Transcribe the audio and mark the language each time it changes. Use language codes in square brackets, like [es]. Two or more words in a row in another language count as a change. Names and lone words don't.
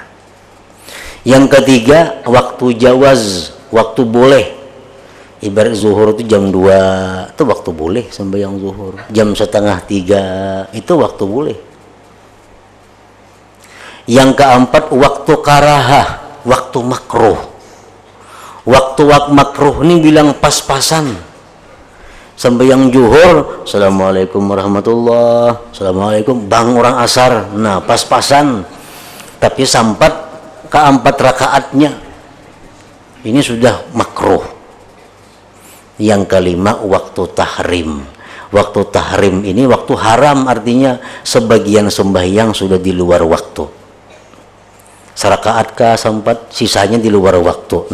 [id] Yang ketiga waktu jawaz, waktu boleh. Ibarat zuhur itu jam 2 itu waktu boleh sembahyang zuhur. Jam 2:30 itu waktu boleh. Yang keempat waktu karahah, waktu makruh. Waktu makruh ini bilang pas-pasan. Sembahyang zuhur, [ar] السلام عليكم ورحمة الله, [id] assalamualaikum, bang orang asar. Nah, pas-pasan. Tapi sampai keempat rakaatnya ini sudah makruh. Yang kelima waktu tahrim. Waktu tahrim ini waktu haram, artinya sebagian sembahyang sudah di luar waktu. Serakaat kah sempat, sisanya di luar waktu.